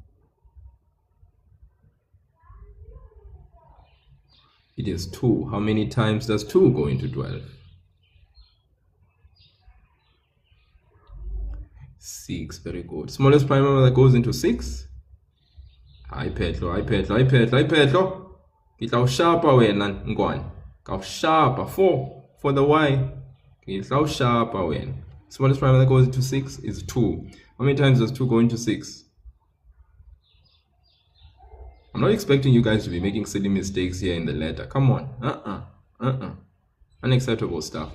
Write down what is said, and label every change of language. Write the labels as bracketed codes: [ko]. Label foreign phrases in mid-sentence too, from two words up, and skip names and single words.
[en] It is 2. How many times does 2 go into 12? 6. Very good. Smallest prime number that goes into 6. [zu] Hayi Pedro. Ngizawushapa wena ngwane. Ngawushapa [en] 4 for the y. [zu] Ngizawushapa wena. [en] Smallest prime number that goes into 6 is 2. How many times does 2 go into 6? I'm not expecting you guys to be making silly mistakes here in the letter. Come on. Unacceptable stuff.